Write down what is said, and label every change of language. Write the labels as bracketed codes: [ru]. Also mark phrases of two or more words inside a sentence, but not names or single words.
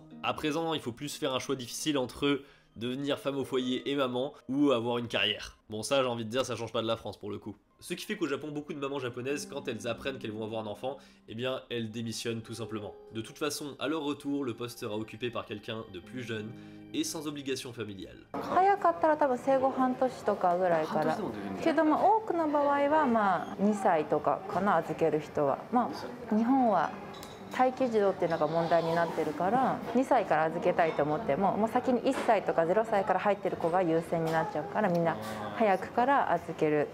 [fr] À présent, il faut plus faire un choix difficile entre devenir femme au foyer et maman, ou avoir une carrière. Bon ça, j'ai envie de dire, ça change pas de la France pour le coup. Ce qui fait qu'au Japon, beaucoup de mamans japonaises, quand elles apprennent qu'elles vont avoir un enfant, eh bien elles démissionnent tout simplement. De toute façon, à leur retour, le poste sera occupé par quelqu'un de plus jeune et sans obligation familiale. [ja] 早かったら多分生後半年とかぐらいからけど多くの場合は2歳とかかな、預ける人は。日本は待機児童っていうのが問題になってるから、2歳から預けたいと思っても、もう先に1歳とか0歳から入ってる子が優先になっちゃうから、みんな早くから預ける。